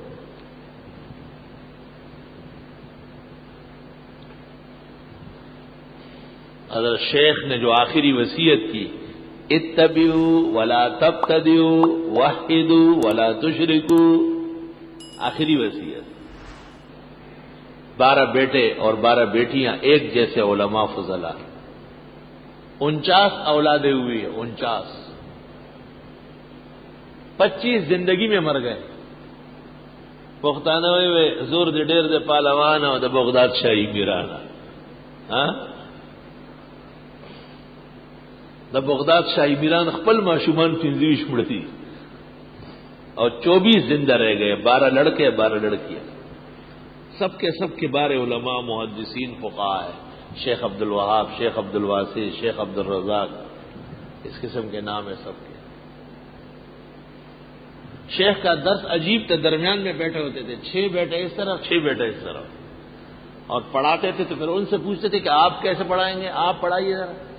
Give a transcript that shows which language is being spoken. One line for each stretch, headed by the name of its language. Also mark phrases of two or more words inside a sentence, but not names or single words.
Urdu: حضرت شیخ نے جو آخری وصیت کی،
Arabic: اتبعوا ولا تبتدعوا وحدوا ولا تشرکوا،
Urdu: آخری وصیت۔ 12 بیٹے اور 12 بیٹیاں ایک جیسے علماء فضلاء، 49 اولادیں ہوئی، 49، 25 زندگی میں مر گئے۔
Pashto: پختانه وی زور دې ډېر د پهلوان او د بغداد شاهي میرانا، د بغداد شاهي میران خپل ماشومان 25 مړ دي
Urdu: اور 24 زندہ رہ گئے، 12 لڑکے 12 لڑکیاں، سب کے بارے علماء محدثین فقہاء ہیں، شیخ عبد الوہاب، شیخ عبد الواسع، شیخ عبد الرزاق، اس قسم کے نام ہے سب کے۔ شیخ کا درس عجیب تھا، درمیان میں بیٹھے ہوتے تھے، 6 بیٹے اس طرف 6 بیٹے اس طرف، اور پڑھاتے تھے تو پھر ان سے پوچھتے تھے کہ آپ کیسے پڑھائیں گے، آپ پڑھائیے ذرا۔